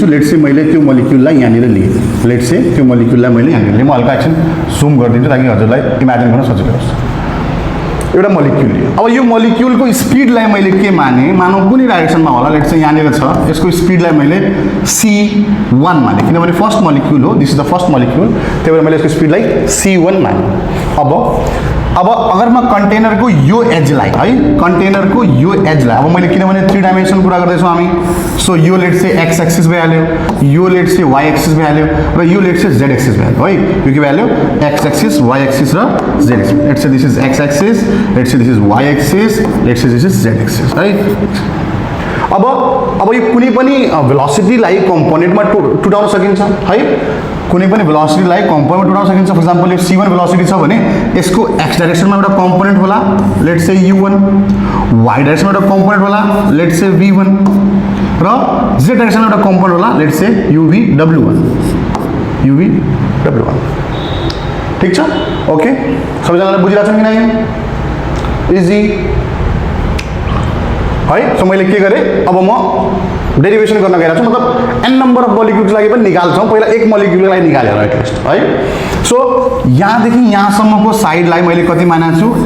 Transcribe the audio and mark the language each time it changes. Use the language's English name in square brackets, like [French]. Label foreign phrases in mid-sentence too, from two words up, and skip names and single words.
[English] let's say [Nepali] मैले त्यो मोलिक्युललाई यहाँनिर लिएँ। [English] let's say [Nepali] त्यो मोलिक्युललाई मैले यहाँनिर लिएँ। म हल्का एकछिन जुम गरिदिन्छु ताकि हजुरलाई इमेजिन गर्न सजिलो होस्। एउटा मोलिक्युल लियो। अब यो मोलिक्युलको स्पिडलाई मैले के माने? मानौ कुनै डाइरेक्सनमा होला। [English] let's say [Nepali] यहाँनिर छ, यसको स्पिडलाई मैले c1 माने, किनभने [English] first molecule [Nepali] हो, [English] this is the first molecule, [Nepali] त्यही भएर मैले यसको स्पिडलाई c1 माने। अब अगर म कन्टेनरको यो एजलाई है, कन्टेनरको यो एजलाई, अब मैले किनभने 3 डाइमेन्सन कुरा गर्दैछौँ हामी, सो यो [English] let's say x axis [Nepali] भइहाल्यो, यो [English] let's say y axis [Nepali] भइहाल्यो र यो [English] let's say z axis [Nepali] भइहाल्यो है। यो के भइहाल्यो? [English] x axis, y axis [Nepali] र [English] z axis. let's say this is x axis, let's say this is y axis, let's say this is z axis है। [Nepali] अब यो कुनै पनि भेलोसिटीलाई कम्पोनेन्टमा टुटाउन सकिन्छ है। कुनै पनि भेलोसिटीलाई कम्पोनेन्टमा टुटाउन सकिन्छ। [English] for example [Nepali] यो c1 भेलोसिटी छ भने यसको x डाइरेक्सनमा एउटा कम्पोनेन्ट होला, [English] let's say u1, [Nepali] y डाइरेक्सनमा एउटा कम्पोनेन्ट होला, [English] let's say v1 [Nepali] र z डाइरेक्सनमा एउटा कम्पोनेन्ट होला, [English] let's say uvw1, [Nepali] uvw1। ठीक छ, ओके। सबैजनाले बुझिरहेछन् कि नै? इजी है। सो मैले के गरेँ? अब म डेरिवेसन गर्न गइरहेको छु, मतलब [English] n number of molecules [Nepali] लागि पनि निकाल्छौँ। पहिला एक मोलिक्युललाई निकालेर एटलिस्ट है। सो यहाँदेखि यहाँसम्मको साइडलाई मैले कति मानेको छु?